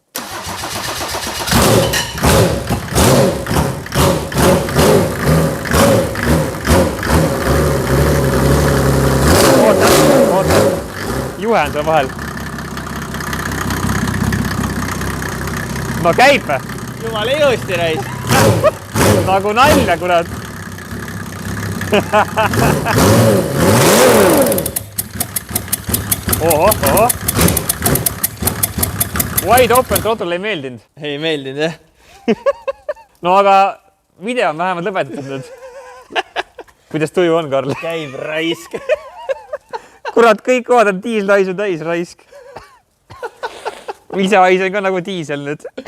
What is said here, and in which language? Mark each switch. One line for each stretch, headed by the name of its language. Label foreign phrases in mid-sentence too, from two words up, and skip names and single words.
Estonian: Oota. Juhe on seal vahel. No käib. Jumal ilusti reis. Nagu nalja, kurat. Oho.
English: Wide open throttle
Estonian: ei meeldinud. Ei meeldinud, jah. No aga video on vähemalt lõpetatud nüüd. Kuidas tuju on, Karl? Käib raisk. Kurat, kõik kohad on diislaisu täis raisk. Ise haisen ka nagu diisel nüüd.